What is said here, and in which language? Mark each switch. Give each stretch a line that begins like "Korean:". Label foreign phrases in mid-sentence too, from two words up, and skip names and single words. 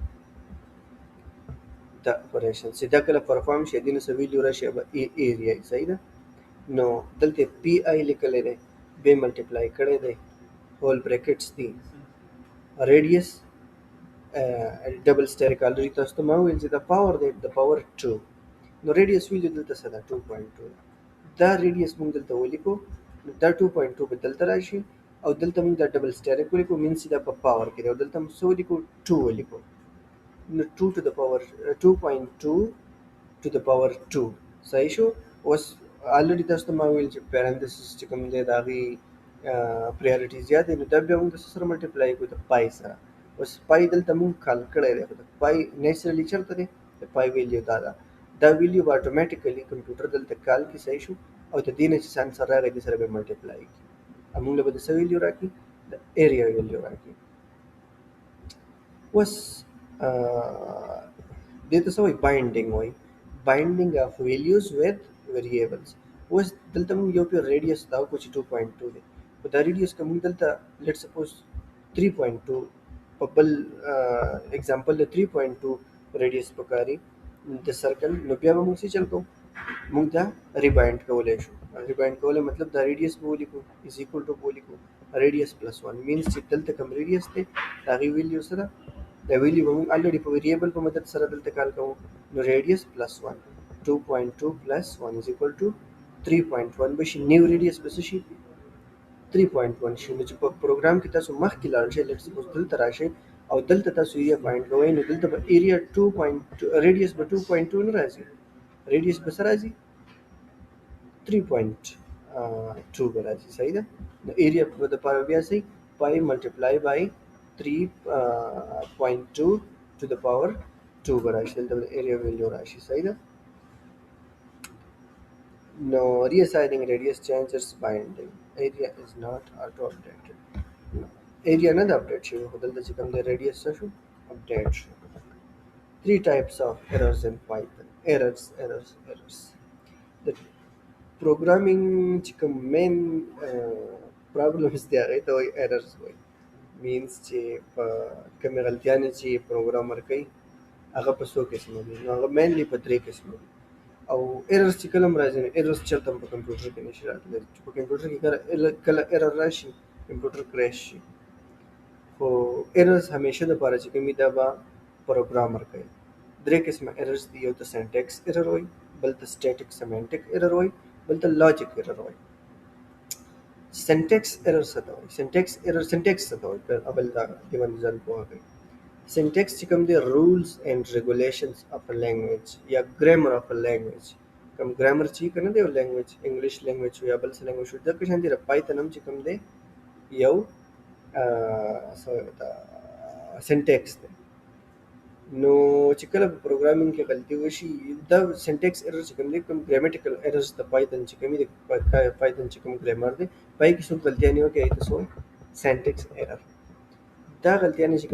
Pashto: دا اپریشن چې دا کله پرفارم شي دې نه څه ویلیو راشي به ایریا صحیح ده نو دلته پی آی لیکلی دی بیا ملټیپلای کړی دی
English: whole brackets
Pashto: دي
English: radius double asterisk already
Pashto: تاسو ته ما وویل چې دا پاور دی د پاور 2 نو
English: radius value
Pashto: دلته څه ده 2.2 دا ریډیس موږ دلته ولیکو دا 2.2 به دلته راشي او دلته موږ دا
English: double asterisk
Pashto: ولیکو مینس دا په پاور کې دی او دلته موږ څه ولیکو 2 ولیکو نو 2
English: to the power 2.
Pashto: 2 to the power 2 صحیح شو اوس الریډي تاسو ته ما ویل چې پیرنتھسس چې کوم دی د هغې پریارټي زیات دی نو دا بیا موږ د څه سره ملټیپلای کړو د پای سره اوس پای دلته موږ کال کړی دی خو د پای نیچرلی چېرته دی د پای ویلیو دا ده دا ویلیو به
English: automatically computer
Pashto: دلته کال کې صحیح شو او د دې نه چې سانسر راغی دې سره به ملټیپلای کړي موږ له به د څه ویلیو راکړي د ایریا ویلیو راکړي اوس دې ته څه وایي باینډینګ وایي
English: binding of values with variables
Pashto: اوس دلته موږ یو پیر ریډیس دا وکړو چې 2.2 دی خو دا ریډیس که موږ دلته
English: let suppose
Pashto: 3.2 په بل اگزامپل د 3.2 ریډیس پکاري د سرکل نو بیا به موږ څه چل کوو موږ دا ریبایند کولی شو ریبایند کولی مطلب دا ریډیس به ولیکو
English: is equal to
Pashto: به ولیکو
English: radius plus 1 minus
Pashto: چې دلته کوم ریډیس دی د هغې ویلیو سره دا ویلیو به موږ الریډي په ویریبل په مدد سره دلته کال کوو نو
English: radius plus
Pashto: 1 2.2
English: plus 1 is equal to
Pashto: 3.1 به شي
English: new radius
Pashto: به څه شي 3.1 شي نو چې په پروګرام کې تاسو مخکې لاړ شئ
English: let suppose
Pashto: دلته راشئ او دلته تاسو
English: area find
Pashto: کوئ نو دلته به ایریا 2.2 ریډیس به 2.2 نه راځي ریډیس به څه راځي 3.2 به راځي صحیح ده نو ایریا په دپاره بیا صحیح
English: pi multiply by
Pashto: 3.2
English: to the power 2
Pashto: به راشي دلته به
English: area value
Pashto: راشي صحیح ده
English: No, reassigning radius changes binding. Area is not auto updated. No. Area not update
Pashto: شوی خو دلته چې کوم دی radius څه شو update شو
English: 3 types of errors in Python errors the programming
Pashto: چې کوم
English: main problems
Pashto: دی هغې ته وایي errors وایي means چې په کومې غلطیانې چې پروګرامر کوي هغه په څو قسمه دي نو هغه mainly په 3 قسمه دي او ایررز چې کله هم راځي نو ایررز چېرته هم په کمپیوټر کې نشي راتلی چې په کمپیوټر کې کله ایرر راشي
English: computer crash
Pashto: شي خو ایررز همیشه دپاره چې کوم وي دا به پروګرامر کوي 3 قسمه ایررز دي یو ته
English: syntax error
Pashto: وایي بل ته
English: static semantic error
Pashto: وایي بل ته
English: logic error
Pashto: وایي
English: syntax error
Pashto: څه ته وایي سینټیکس څه ته وایي اول دا دې باندې ځان پوهه کوئ syntax چې کوم دی
English: rules and regulations of a language
Pashto: یا
English: grammar of a language
Pashto: کوم grammar چې کنه دی
English: language english language
Pashto: یا بل څه language د کښان دی python هم چې کوم دی یو syntax دی نو چې کله په پروګرامینګ کې غلطي وشي دا
English: syntax error
Pashto: چې کوم دی کوم
English: grammatical errors
Pashto: د پایتن چې کوم دی پایتن چې کوم ګرامر دی پای کې څوک غلطیا نه وکړي تاسو
English: syntax error
Pashto: دا غلطیانې چې